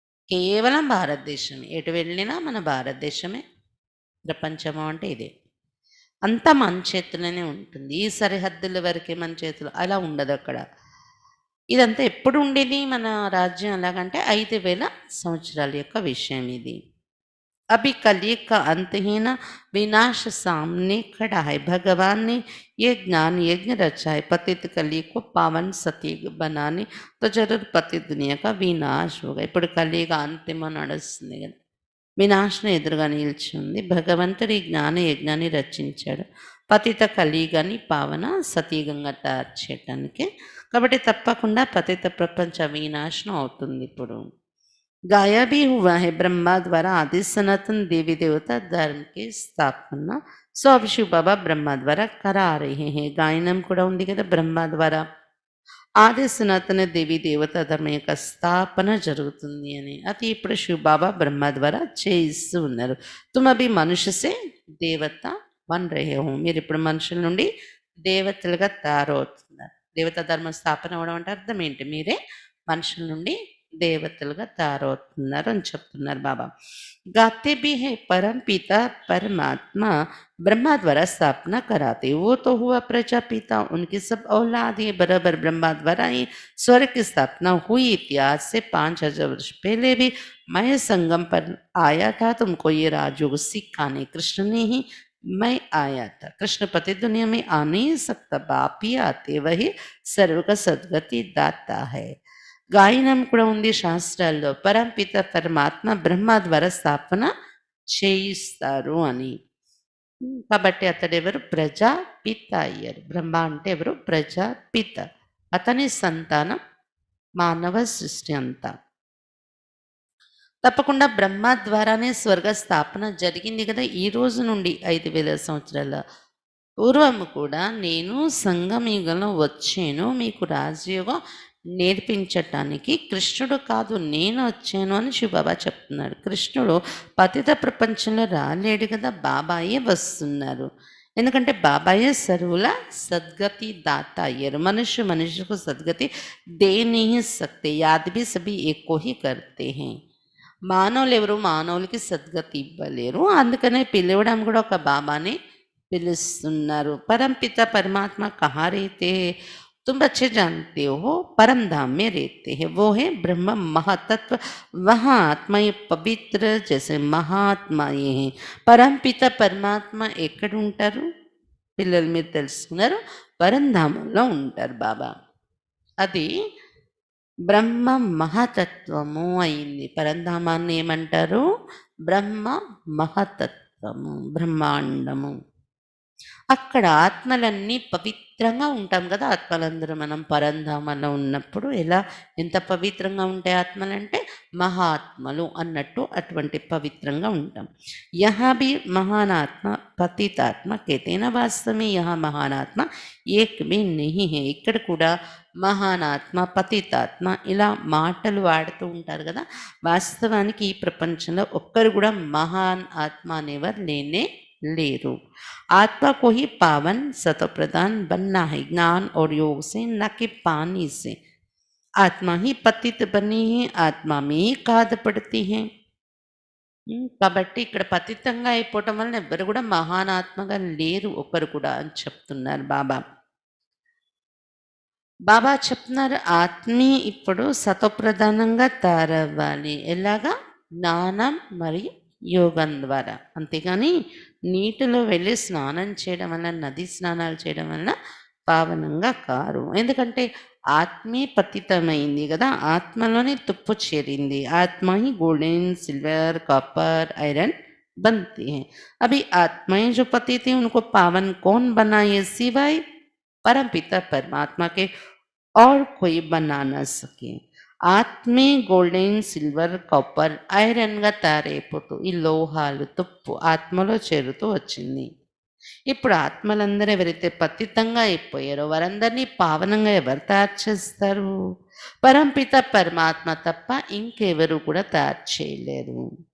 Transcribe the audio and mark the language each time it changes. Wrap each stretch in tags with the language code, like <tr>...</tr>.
<te>కేవలం భారతదేశమే, ఎటు వెళ్ళినా మన భారతదేశమే. ప్రపంచము అంటే ఇదే. అంతా మన చేతిలోనే ఉంటుంది. ఈ సరిహద్దుల వరకే మన చేతిలో, అలా ఉండదు అక్కడ. ఇదంతా ఎప్పుడు ఉండేది మన రాజ్యం ఎలాగంటే 5000 సంవత్సరాల యొక్క విషయం ఇది.</te> <hi>अभी कलयुग का अंतहीन विनाश सामने खड़ा है. भगवान ने ये ज्ञान यज्ञ रचा है पतित कलयुग को पावन सतयुग बनाने. तो जरूर पतित दुनिया का विनाश होगा.</hi> <te>ఇప్పుడు కలియుగ అంతిమ నడుస్తుంది కదా, వినాశనం ఎదురుగా నిలిచి ఉంది. భగవంతుడు ఈ జ్ఞాన యజ్ఞాన్ని రచించాడు పతిత కలియుగాన్ని పావన సతయుగంగా తయారు చేయటానికి. కాబట్టి తప్పకుండా పతిత ప్రపంచ వినాశనం అవుతుంది. ఇప్పుడు</te> <hi>गाया भी हुआ है ब्रह्मा द्वारा आदि सनातन देवी देवता धर्म की स्थापना.</hi> <te>సో అవి శివ బాబా బ్రహ్మ ద్వారా</te> <hi>కరా రహే హే.</hi> <te>గాయనం కూడా ఉంది కదా, బ్రహ్మ ద్వారా ఆది సనాతన దేవి దేవత ధర్మం యొక్క స్థాపన జరుగుతుంది అని. అది ఇప్పుడు శివ బాబా బ్రహ్మ ద్వారా చేయిస్తూ ఉన్నారు.</te> <hi>తుమ్ అభి మనుష్యసే దేవత వన్ రహే హో.</hi> <te>మీరు ఇప్పుడు మనుషుల నుండి దేవతలుగా తయారవుతున్నారు. దేవత ధర్మ స్థాపన అవ్వడం అంటే అర్థం ఏంటి? మీరే మనుషుల నుండి దేవతలుగా తయారవుతున్నారు అని చెప్తున్నారు బాబా.</te> <hi>गाते भी है परम पिता परमात्मा ब्रह्मा द्वारा स्थापना कराते. वो तो हुआ प्रजापिता, उनकी सब औलाद है बराबर ब्रह्मा द्वारा ही स्वर्ग की स्थापना हुई थी. आज से 5000 वर्ष पहले भी मैं संगम पर आया था तुमको ये राजयोग सिखाने. कृष्ण ने ही मैं आया था. कृष्ण पति दुनिया में आ नहीं सकता, बाप ही आते, वही सर्व का सदगति दाता है.</hi> <te>గాయనం కూడా ఉంది శాస్త్రాల్లో. పరంపిత పరమాత్మ బ్రహ్మ ద్వారా స్థాపన చేయిస్తారు అని. కాబట్టి అతడెవరు? ప్రజాపిత అయ్యారు. బ్రహ్మ అంటే ఎవరు? ప్రజాపిత. అతని సంతానం మానవ సృష్టి అంతా. తప్పకుండా బ్రహ్మ ద్వారానే స్వర్గ స్థాపన జరిగింది కదా. ఈ రోజు నుండి 5000 సంవత్సరాల పూర్వము కూడా నేను సంగమయుగంలో వచ్చాను మీకు రాజయోగం నేర్పించటానికి. కృష్ణుడు కాదు నేను వచ్చాను అని శివబాబా చెప్తున్నాడు. కృష్ణుడు పతిత ప్రపంచంలో రాలేడు కదా, బాబాయే వస్తున్నారు. ఎందుకంటే బాబాయే సర్వుల సద్గతి దాత అయ్యారు.</te> <hi>మనుషుకు సద్గతి దే नहीं सकते, याद भी सभी एक को ही करते हैं.</hi> <te>మానవులు ఎవరు మానవులకి సద్గతి ఇవ్వలేరు. అందుకనే పిలవడం కూడా ఒక బాబానే పిలుస్తున్నారు.</te> <hi>పరంపిత పరమాత్మ కహా रहते हैं तुम अच्छे जानते हो, परम धाम में रहते हैं. वो है ब्रह्म महातत्व. वहाँ आत्माएं पवित्र जैसे महात्माएं हैं.</hi> <te>పరంపిత పరమాత్మ ఎక్కడ ఉంటారు? పిల్లలు మీరు తెలుసుకున్నారు, పరంధామంలో ఉంటారు బాబా. అది బ్రహ్మ మహతత్వము అయింది. పరంధామాన్ని ఏమంటారు? బ్రహ్మ మహతత్వము, బ్రహ్మాండము. అక్కడ ఆత్మలన్నీ పవిత్రంగా ఉంటాం కదా! ఆత్మలందరూ మనం పరంధామంలో ఉన్నప్పుడు ఎంత పవిత్రంగా ఉంటాయి ఆత్మలంటే, మహాత్మలు అన్నట్టు అటువంటి పవిత్రంగా ఉంటాం.</te> <hi>యహా భీ మహాన్ ఆత్మ పతితాత్మ कहते हैं ना, वास्तव में यहाँ महान आत्मा एक भी नहीं है.</hi> <te>ఇక్కడ కూడా మహానాత్మ, పతితాత్మ ఇలా మాటలు వాడుతూ ఉంటారు కదా! వాస్తవానికి ఈ ప్రపంచంలో ఒక్కరు కూడా మహాన్ ఆత్మ అనేవారు లేనే లేరు.</te> <hi>आत्मा को ही पावन सत्व प्रदान बनना है ज्ञान और योग से, न कि पानी से. आत्मा ही पतित बनी है, आत्मा में ही కాద పడती है.</hi> <te>కాబట్టి ఇక్కడ పతితంగా అయిపోవటం వలన ఎవ్వరు కూడా మహానాత్మగా లేరు ఒకరు కూడా అని చెప్తున్నారు బాబా. బాబా చెప్తున్నారు ఆత్మీ ఇప్పుడు సతోప్రధానంగా తయారవ్వాలి. ఎలాగా? జ్ఞానం మరియు యోగం ద్వారా. అంతేగాని నీటిలో వెళ్ళి స్నానం చేయడం వల్ల, నది స్నానాలు చేయడం వల్ల పావనంగా కారు. ఎందుకంటే ఆత్మే పతితమైంది కదా! ఆత్మలోనే తుప్పు చేరింది.</te> <hi>ఆత్మ ही गोल्डन सिल्वर कॉपर आयरन बनती है. अभी आत्माएं जो पति थी उनको पावन कौन बनाए सिवाय परमपिता परमात्मा के और कोई बना न सके.</hi> <te>ఆత్మే గోల్డెన్ సిల్వర్ కాపర్ ఐరన్గా తయారైపోతూ ఈ లోహాలు తుప్పు ఆత్మలో చేరుతూ వచ్చింది. ఇప్పుడు ఆత్మలందరూ ఎవరైతే పతితంగా అయిపోయారో వారందరినీ పావనంగా ఎవరు తయారు చేస్తారు? పరంపిత పరమాత్మ తప్ప ఇంకెవరు కూడా తయారు చేయలేరు.</te>